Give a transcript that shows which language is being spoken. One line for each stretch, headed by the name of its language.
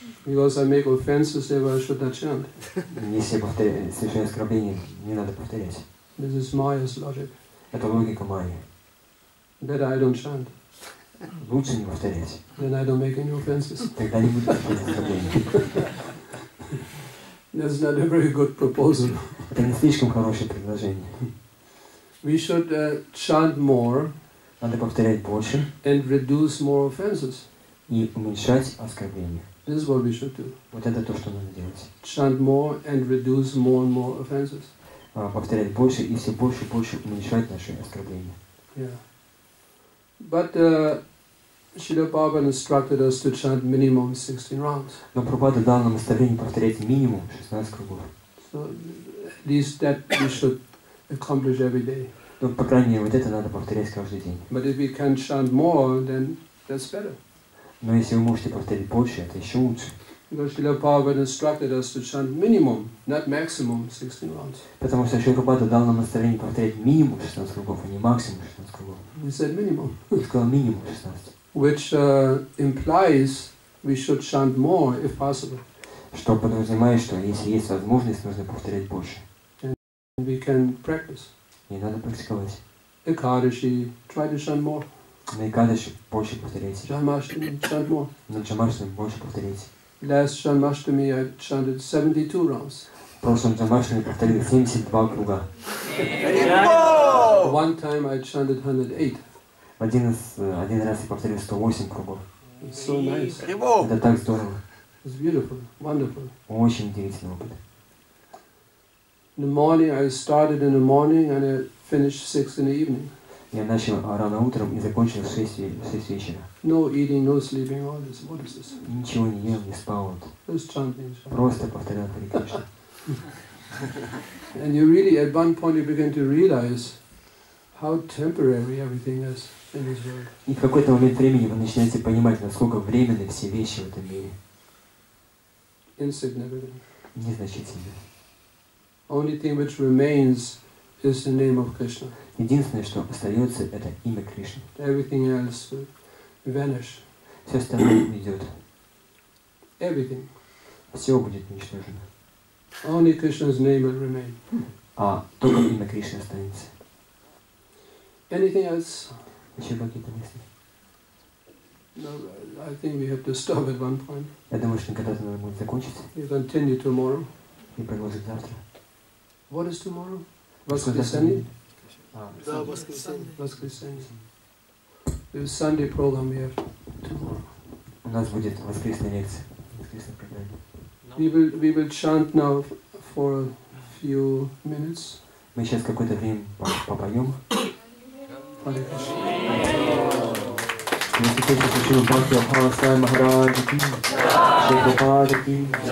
English: Because I make offenses, therefore I should not chant.
Russian: Если я совершаю оскорбление, не надо повторять.
English: This is Maya's logic.
Russian: Это логика Майи.
English: Better I don't chant.
Russian: Лучше не повторять.
English: Then I don't make any offenses.
Russian: Тогда не будет оскорблений.
English: That's not a very good proposal.
Russian: Это не слишком хорошее предложение.
English: We should chant more.
Russian: Надо повторять больше.
English: And reduce more offenses.
Russian: И уменьшать оскорбления.
English: This is what we should do.
Russian: Вот это то, что надо делать.
English: Chant more and reduce more and more offenses.
Russian: Повторять больше и все больше и больше уменьшать наши оскорбления.
English: Yeah. But Srila Prabhupada instructed us to chant minimum 16 rounds.
Russian: Но Прабхупада дал нам наставление повторять минимум 16 кругов.
English: So at least that we should accomplish every day.
Russian: Ну, по крайней мере, вот это надо повторять каждый день.
English: But if we can chant more, then that's better.
Russian: Но если вы можете повторить больше, это еще лучше.
English: Because Srila Prabhupada instructed us to chant minimum, not maximum, 16 rounds.
Russian: Потому что Шрила Прабхупада дал нам наставление повторять минимум 16 кругов, а не максимум 16 кругов.
English: He said minimum.
Russian: Он сказал минимум 16.
English: Which implies we should chant more if possible.
Russian: Что подразумевает, что если есть возможность, нужно повторять больше.
English: And we can practice.
Russian: И надо практиковать.
English: Ekadashi, try to chant more.
Russian: На Экадаши больше повторяйте.
English: Janmashtami, chant more.
Russian: На Джамаштами больше повторяйте.
English: Last Janmashtami I chanted 72 rounds.
Russian: В прошлом Джамаштами повторили 72 круга.
English: One time I chanted 108.
Russian: Один раз я повторил 108 кругов.
English: It's so nice.
Russian: Это так здорово.
English: It's beautiful, wonderful.
Russian: Очень удивительный опыт.
English: In the morning I started in the morning and I finished 6 in the evening.
Russian: Я начал рано утром и закончил в 6 вечера.
English: No eating, no sleeping, all this. What is this?
Russian: Ничего не ел, не спал.
English: Just chanting.
Russian: Просто повторял Харе Кришна.
English: And you really, at one point, you begin to realize how temporary everything is in this world.
Russian: И в какой-то момент времени вы начинаете понимать, насколько временны все вещи в этом мире.
English: Insignificant.
Russian: Незначительны.
English: Only thing which remains is the name of Krishna.
Russian: Единственное, что остается, это имя Кришны.
English: Everything else will vanish.
Russian: Все остальное уйдет.
English: Everything.
Russian: Все будет уничтожено.
English: Only Krishna's name will remain.
Russian: А только имя Кришны останется.
English: Anything else?
Russian: Еще какие-то мысли?
English: No, I think we have to stop at one point.
Russian: Я думаю, что когда-то надо будет закончить
English: We continue tomorrow.
Russian: и продолжить завтра.
English: What is tomorrow? Воскресенье?
Russian: Да, воскресенье. Воскресенье.
English: The Sunday program we have tomorrow.
Russian: У нас будет воскресная лекция. Воскресная программа.
English: We will chant now for a few minutes.
Russian: Мы сейчас какое-то время попоем.
English: Hare Krishna.
Russian: Если хочешь, Шрила Бхактивайбхава Свами Махараджа ки, Шрила Прабхупада ки,